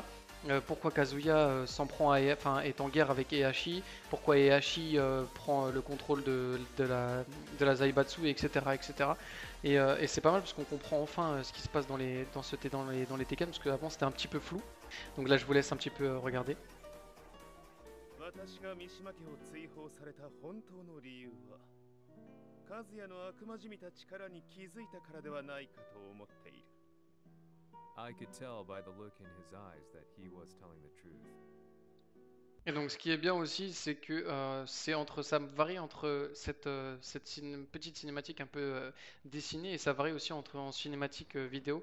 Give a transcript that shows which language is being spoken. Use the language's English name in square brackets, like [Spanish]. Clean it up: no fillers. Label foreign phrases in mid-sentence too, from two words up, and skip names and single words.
[French] Pourquoi Kazuya est en guerre avec Heihachi. Pourquoi Heihachi prend le contrôle de la Zaibatsu, etc. etc. Et c'est pas mal parce qu'on comprend enfin ce qui se passe dans les Tekken. Parce qu'avant, c'était un petit peu flou. Donc là, je vous laisse un petit peu regarder. [Japanese] 私が三島家を追放された本当の理由は和也の悪魔じみた力に気づいたからではないかと思っている。 [English] I could tell by the look in his eyes that he was telling the truth. [French] Et donc, ce qui est bien aussi, c'est que ça varie entre petite cinématique un peu dessinée et ça varie aussi en cinématique vidéo.